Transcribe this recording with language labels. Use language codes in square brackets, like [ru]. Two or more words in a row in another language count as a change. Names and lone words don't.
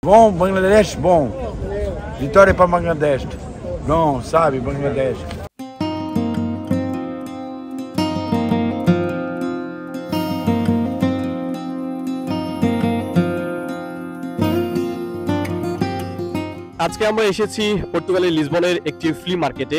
[pt] Bom, Bangladesh, bom. Vitória para Bangladesh. Bom, sabe, Bangladesh. [bn] আজকে আমরা এসেছি পর্তুগালের লিসবনের একটি [en] flea market.